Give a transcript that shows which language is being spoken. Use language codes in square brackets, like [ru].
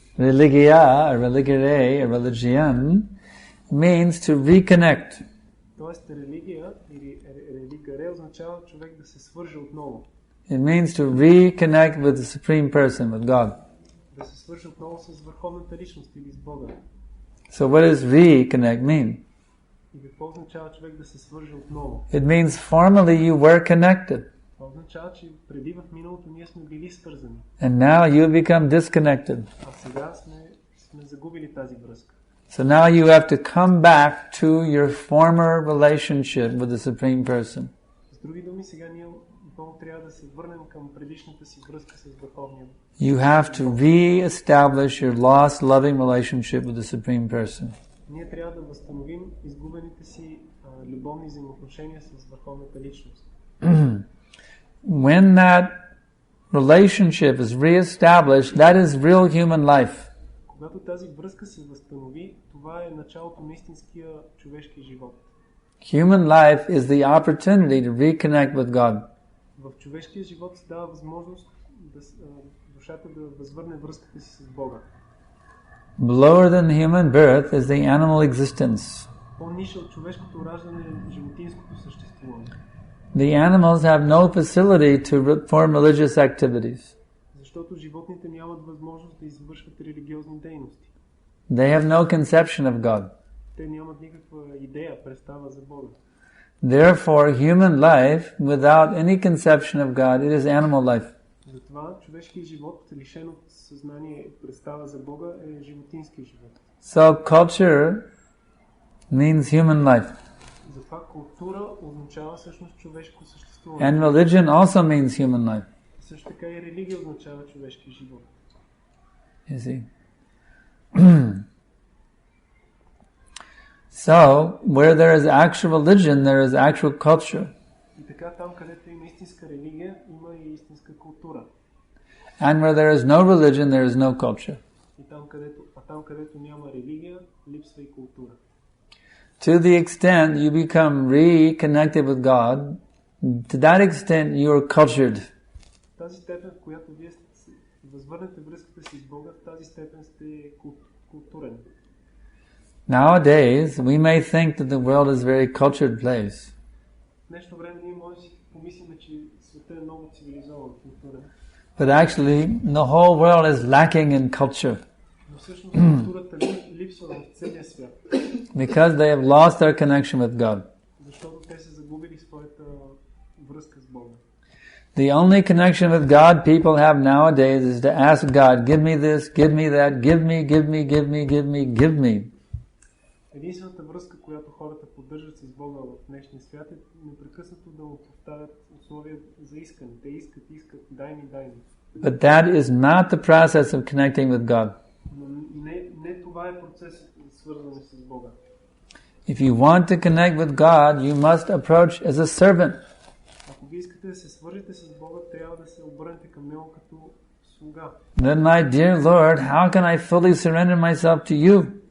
[en] religia, or religare, or religion, means to reconnect. [bg] Тоест религия или религаре означава човек да се свърже отново. [en] It means to reconnect with the Supreme Person, with God. [bg] Да се свърже отново с върховната личност или с Бога. [en] So what does reconnect mean? [bg] И какво означава човек да се свърже отново? [en] It means formerly you were connected. [bg] Това означава, че преди в миналото ние сме били свързани. [en] And now you become disconnected. [bg] А сега сме загубили тази връзка. [en] So now you have to come back to your former relationship with the Supreme Person. [bg] С други думи, сега ние отново трябва да се върнем към предишната си връзка с Върховния. [en] You have to re-establish your lost loving relationship with the Supreme Person. [bg] Ние трябва да възстановим изгубените си любовни взаимоотношения с Върховната личност. [en] When that relationship is re-established, that is real human life. [bg] Когато тази връзка се възстанови, това е началото на истинския човешки живот. [en] Human life is the opportunity to reconnect with God. [bg] В човешкия живот се дава възможност душата да възвърне връзката си с Бога. [en] Lower than human birth is the animal existence. [bg] По-нише от човешкото раждане е животинското съществуване. [en] The animals have no facility to perform religious activities. [bg] Защото животните нямат възможност да извършват религиозни дейности. [en] They have no conception of God. [bg] Те нямат никаква идея, представа за Бога. [en] Therefore, human life, without any conception of God, it is animal life. [bg] Затова човешкият живот, лишен от съзнание и представа за Бога, е животински живот. [en] So, culture means human life. [bg] Затова култура означава всъщност човешко съществуване. [en] And religion also means human life. [bg] Също така и религия означава човешки живот. [en] You see? So, where there is actual religion, there is actual culture. [bg] И така там, където има истинска религия, има и истинска култура. [en] And where there is no religion, there is no culture. [bg] И там, където няма религия, липсва и култура. [en] To the extent you become reconnected with God, to that extent you are cultured. [bg] В тази степен, в която вие възвърнете връзката си с Бога, в тази степен сте културен. [en] Nowadays, we may think that the world is a very cultured place. [bg] В днешно време ние може да си помислим, че светът е много цивилизован, културен. [en] But actually, the whole world is lacking in culture. [bg] Но всъщност културата липсва в целия свят. [en] Because they have lost their connection with God. [bg] Защото те са загубили своята връзка с Бога. [en] The only connection with God people have nowadays is to ask God, give me this, give me that, give me, give me, give me, give me, give me. [bg] Единствената връзка, която хората поддържат с Бога в днешния свят е непрекъснато да му поставят условия за искане. Те искат, дай ми. [en] But that is not the process of connecting with God. [bg] Но не това е процесът свързване с Бога. [en] If you want to connect with God, you must approach as a servant. [bg] Ако ви искате да се свържете с Бога, трябва да се обърнете към Него като слуга. [en] Then, my dear Lord, how can I fully surrender myself to you?